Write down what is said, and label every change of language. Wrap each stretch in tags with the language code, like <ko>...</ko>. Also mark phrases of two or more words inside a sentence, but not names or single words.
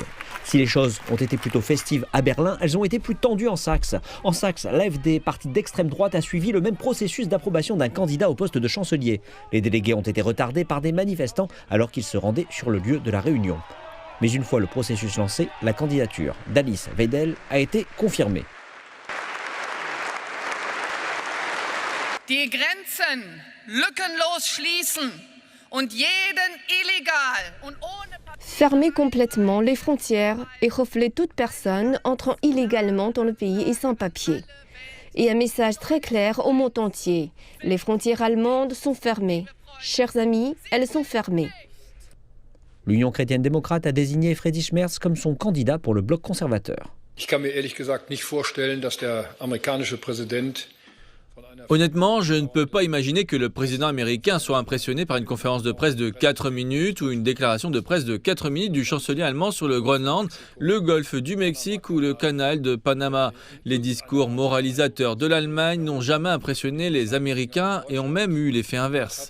<fr>Si les choses ont été plutôt festives à Berlin, elles ont été plus tendues en Saxe. En Saxe, l'AfD, parti d'extrême droite, a suivi le même processus d'approbation d'un candidat au poste de chancelier. Les délégués ont été retardés par des manifestants alors qu'ils se rendaient sur le lieu de la réunion. Mais une fois le processus lancé, la candidature d'Alice Weidel a été confirmée.</fr> <de>Die Grenzen lückenlos schließen und jeden illegal und ohne</de> <fr>Fermer complètement les frontières et refouler toute personne entrant illégalement dans le pays et sans papier. Et un message très clair au monde entier. Les frontières allemandes sont fermées. Chers amis, elles sont fermées. L'Union chrétienne-démocrate a désigné Friedrich Merz comme son candidat pour le bloc conservateur.</fr> <de>Ich kann mir ehrlich gesagt nicht vorstellen, dass der amerikanische Präsident.</de> <fr>Honnêtement, je ne peux pas imaginer que le président américain soit impressionné par une conférence de presse de 4 minutes ou une déclaration de presse de 4 minutes du chancelier allemand sur le Groenland, le golfe du Mexique ou le canal de Panama. Les discours moralisateurs de l'Allemagne n'ont jamais impressionné les Américains et ont même eu l'effet inverse.</fr>